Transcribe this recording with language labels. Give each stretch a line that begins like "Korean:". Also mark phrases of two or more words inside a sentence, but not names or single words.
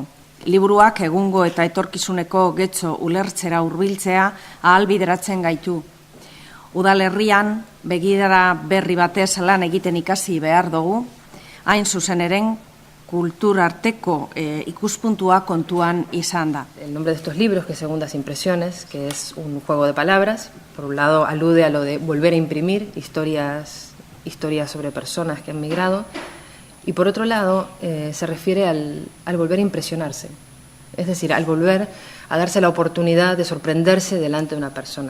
Basque: Liburuak egungo eta etorkizuneko getxo ulertzera hurbiltzea ahalbideratzen gaitu. Udalerrian begirada berri batez lan egiten ikasi behar dugu, hain zuzen eren kulturarteko ikuspuntua kontuan izan da.
Spanish: El nombre de estos libros, que es Segundas Impresiones, que es un juego de palabras, por un lado alude a lo de volver a imprimir historias sobre personas que han migrado, y por otro lado se refiere al volver a impresionarse, es decir, al volver a darse la oportunidad de sorprenderse delante de una persona.